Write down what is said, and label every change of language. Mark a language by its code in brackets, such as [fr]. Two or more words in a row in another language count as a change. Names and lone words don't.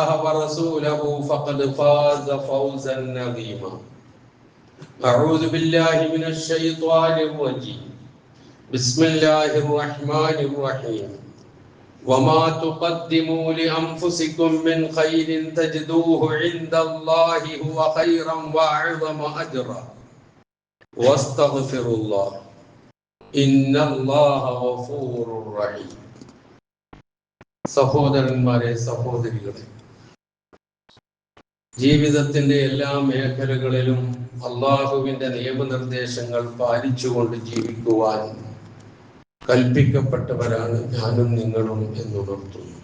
[ar] ورسوله فقد فاز فوزا عظيما أعوذ بالله من الشيطان الرجيم بسم الله الرحمن الرحيم وما تقدموا لأنفسكم من خير تجدوه عند الله هو خيرا وأعظم أجرا واستغفروا الله إن الله غفور رحيم [ml] സഹോദരന്മാരെ, സഹോദരികളെ, ജീവിതത്തിന്റെ എല്ലാ മേഖലകളിലും അള്ളാഹുവിന്റെ നിയമനിർദ്ദേശങ്ങൾ പാലിച്ചുകൊണ്ട് ജീവിക്കുവാൻ കൽപ്പിക്കപ്പെട്ടവരാണ് ഞാനും നിങ്ങളും എന്നുണർത്തുന്നു.